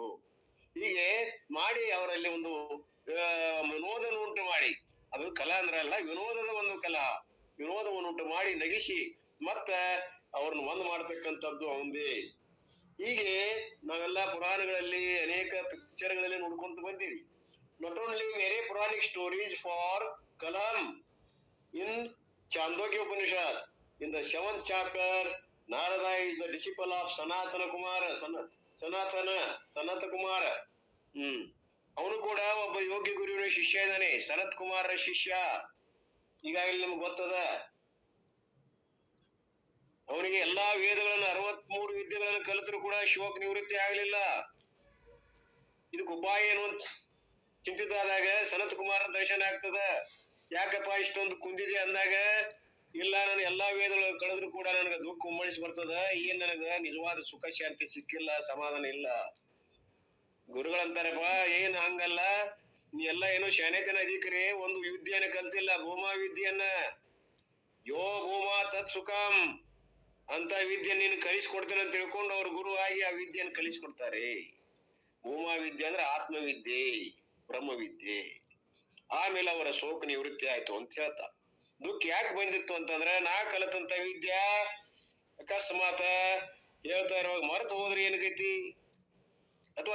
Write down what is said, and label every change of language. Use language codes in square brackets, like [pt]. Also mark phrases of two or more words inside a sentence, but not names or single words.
[kn] ಹೀಗೆ ಮಾಡಿ ಅವರಲ್ಲಿ ಒಂದು ವಿನೋದನ ಉಂಟು ಮಾಡಿ, ಅದು ಕಲಾ ಅಂದ್ರಲ್ಲ, ವಿನೋದದ ಒಂದು ಕಲಾ, ವಿನೋದವನ್ನುಂಟು ಮಾಡಿ ನಗಿಸಿ ಮತ್ತ ಅವ್ರನ್ನ ಒಂದ್ ಮಾಡ್ತಕ್ಕಂಥದ್ದು ಅವಂದೇ. ಹೀಗೆ ನಾವೆಲ್ಲ ಪುರಾಣಗಳಲ್ಲಿ ಅನೇಕ ಪಿಕ್ಚರ್ಗಳಲ್ಲಿ ನೋಡ್ಕೊಂತ ಬಂದೀವಿ. [en] not only very Puranic stories for Kalam in Chandogya Upanishad in the 7th chapter, Narada is the disciple of Sanatana Kumara, [kn] ಸನತ ಕುಮಾರ. ಅವನು ಕೂಡ ಒಬ್ಬ ಯೋಗ್ಯ ಗುರುವಿನ ಶಿಷ್ಯ ಇದ್ದಾನೆ, ಸನತ್ ಕುಮಾರರ ಶಿಷ್ಯ. ಈಗಾಗಲೇ ನಮ್ಗೆ ಗೊತ್ತದ. ಅವನಿಗೆ ಎಲ್ಲಾ ವೇದಗಳನ್ನು 63 ವಿದ್ಯೆಗಳನ್ನು ಕಲಿತರು ಕೂಡ ಶೋಕ ನಿವೃತ್ತಿ ಆಗ್ಲಿಲ್ಲ. ಇದಕ್ಕೆ ಉಪಾಯ ಏನು ಅಂತ ಚಿಂತಿತಾದಾಗ ಸನತ್ ಕುಮಾರನ ದರ್ಶನ ಆಗ್ತದ. ಯಾಕಪ್ಪ ಇಷ್ಟೊಂದು ಕುಂದಿದೆ ಅಂದಾಗ, ಇಲ್ಲ ನಾನು ಎಲ್ಲಾ ವೇದಗಳನ್ನು ಕಳೆದ್ರು ಕೂಡ ನನಗೆ ದುಃಖ ಉಮ್ಮಳಿಸಿ ಬರ್ತದ, ಏನ್ ನನಗ ನಿಜವಾದ ಸುಖ ಶಾಂತಿ ಸಿಕ್ಕಿಲ್ಲ, ಸಮಾಧಾನ ಇಲ್ಲ. ಗುರುಗಳಂತಾರಪ್ಪ, ಏನ್ ಹಂಗಲ್ಲ, ನೀ ಎಲ್ಲ ಏನೋ ಶಾನೇತನ ಅಧಿಕರಿ, ಒಂದು ವಿದ್ಯೆಯನ್ನ ಕಲ್ತಿಲ್ಲ, ಭೂಮಾ ವಿದ್ಯೆಯನ್ನ. [sa] ಯೋ ಭೂಮಾ ತತ್ ಸುಖಂ [kn] ಅಂತ ವಿದ್ಯೆ ನೀನು ಕಲಿಸ್ಕೊಡ್ತೇನೆ ಅಂತ ತಿಳ್ಕೊಂಡು ಅವ್ರ ಗುರು ಆಗಿ ಆ ವಿದ್ಯೆಯನ್ನು ಕಲಿಸ್ಕೊಡ್ತಾರೆ. ಭೂಮಾ ವಿದ್ಯೆ ಅಂದ್ರೆ ಆತ್ಮವಿದ್ಯೆ, ಬ್ರಹ್ಮವಿದ್ಯೆ. ಆಮೇಲೆ ಅವರ ಶೋಕ ನಿವೃತ್ತಿ ಆಯ್ತು ಅಂತ ಹೇಳ್ತಾ. ದುಃಖ ಯಾಕೆ ಬಂದಿತ್ತು ಅಂತಂದ್ರೆ, ನಾ ಕಲಿತಂತ ವಿದ್ಯಾ ಅಕಸ್ಮಾತ್ ಹೇಳ್ತಾ ಇರುವಾಗ ಮರೆತು ಹೋದ್ರೆ ಏನಕೈತಿ, ಅಥವಾ